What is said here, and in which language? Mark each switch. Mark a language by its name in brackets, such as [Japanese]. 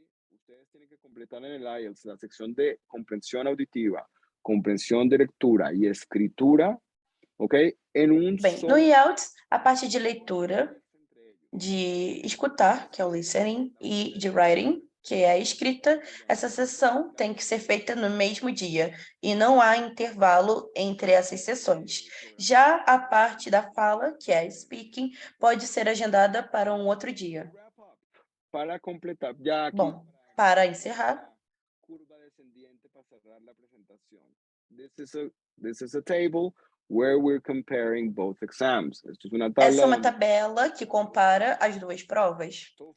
[Spanish] Ustedes tienen que completar en el IELTS la sección de comprensión auditiva, comprensión de lectura y escritura, ¿ok? [Portuguese] No IELTS, a parte de leitura, de escutar, que é o listening, e de writing, que é a escrita, essa sessão tem que ser feita no mesmo dia, e não há intervalo entre essas sessões. Já a parte da fala, que é speaking, pode ser agendada para um outro dia. [Spanish] Para completar, ya aquí, [Portuguese] bom, para encerrar, [Spanish] curva descendiente para cerrar la presentación. [English] This is a table where we're comparing both exams. [Spanish] Esto es una tabla. [Portuguese] Essa é uma tabela que compara as duas provas.